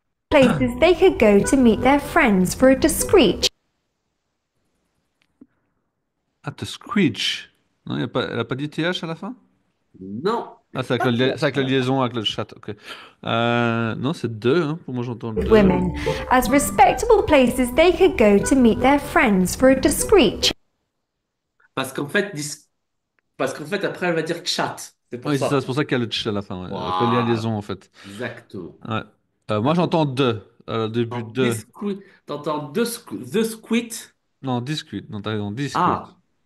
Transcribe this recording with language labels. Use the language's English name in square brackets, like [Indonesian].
[English] places they could go to meet their friends for a discreet Ah, te screech. [French] Non, elle a pas dit TH à la fin? Non. Ah, c'est avec, c'est avec la liaison avec le chat, ok. Non, c'est deux, hein. Pour moi, j'entends le deux. [English] women. As respectable places they could go to meet their friends for a discreet chat. [French] Parce qu'en fait, parce qu'en fait, après, elle va dire chat. C'est pour Oui, c'est ça. ça, c'est pour ça qu'il y a le ch à la fin, ouais. Avec la liaison, Waouh. en fait. Exactement. Ouais. Moi, j'entends deux. Au début, deux. T'entends [English] the squid. [French] Non, discrete. Non, t'as raison, discrete. Ah.